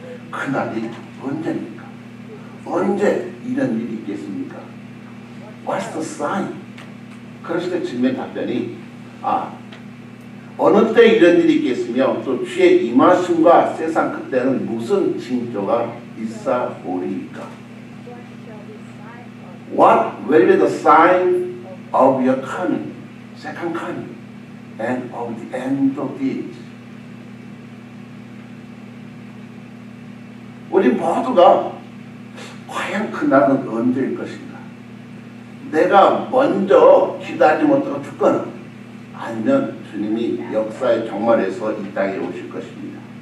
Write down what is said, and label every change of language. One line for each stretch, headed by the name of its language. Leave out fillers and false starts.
Korean: 그날이 언제입니까? 언제 이런 일이 있겠습니까?
English: What's the sign?
Korean: 그랬을 때 주님의 답변이 어느 때 이런 일이 있겠으며 또 주의 임하심과 세상 그때는 무슨 징조가 있사오리이까?
English: What will be the sign of your coming, second coming, and of the end of the age?
Korean: 우리 모두가 과연 그날은 언제일 것인가? 내가 먼저 기다리지 못하고 죽거나 아니면 주님이 역사의 종말에서 이 땅에 오실 것입니다.